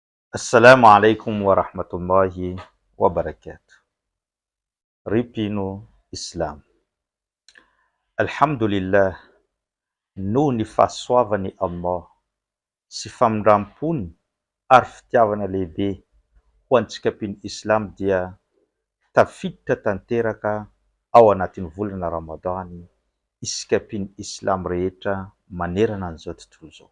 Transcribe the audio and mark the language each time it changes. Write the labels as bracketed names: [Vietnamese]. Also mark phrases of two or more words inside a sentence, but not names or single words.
[Arabic] السلام عليكم ورحمة الله وبركاته. [Malagasy] Ripino Islam. Alhamdulillah, noho ny fahasoavany Allah sy famindram-pony ary fitiavana lehibe ho antsika mpino Islam dia tafiditra tanteraka ao anatin'ny volana Ramadany isika mpino Islam rehetra manerana an'izao tontolo izao.